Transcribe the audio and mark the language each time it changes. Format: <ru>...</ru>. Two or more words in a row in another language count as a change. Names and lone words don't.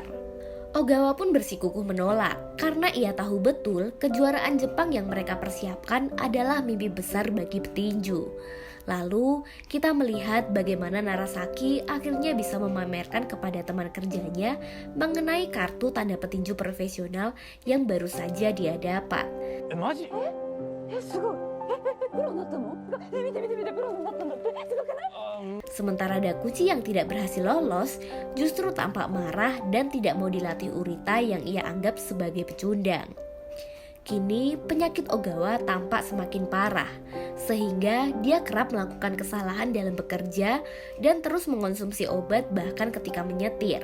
<id>Ogawa pun bersikukuh menolak karena ia tahu betul kejuaraan Jepang yang mereka persiapkan adalah mimpi besar bagi petinju. Lalu kita melihat bagaimana Narasaki akhirnya bisa memamerkan kepada teman kerjanya mengenai kartu tanda petinju profesional yang baru saja dia dapat.</id> <ja>マジ？すごい。プロになったの？見てプロになったんだって。すごくない？</ja> <id>Sementara Dakuchi yang tidak berhasil lolos justru tampak marah dan tidak mau dilatih Urita yang ia anggap sebagai pecundang. Kini penyakit Ogawa tampak semakin parah, sehingga dia kerap melakukan kesalahan dalam bekerja dan terus mengonsumsi obat bahkan ketika menyetir.</id>